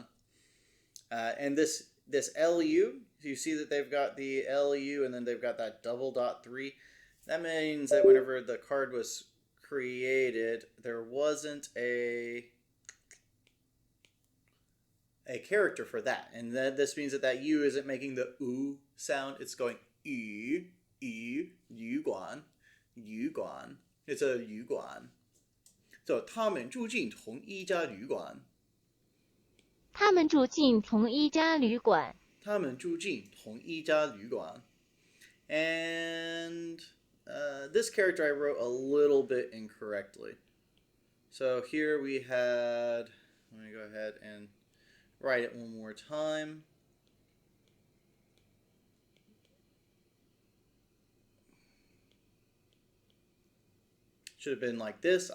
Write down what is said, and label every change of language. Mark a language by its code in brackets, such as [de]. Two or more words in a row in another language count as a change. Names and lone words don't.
[en] And this LU, you see that they've got the LU and then they've got that double dot 3. That means that whenever the card was created, there wasn't a character for that. And this means that U isn't making the U sound. It's going yu, yu guan, yu guan. It's a yu guan. So [zh] 他们住进同一家旅馆。他们住进同一家旅馆。他们住进同一家旅馆。 [en] And this character I wrote a little bit incorrectly. So here we had, let me go ahead and write it one more time. Should have been like this.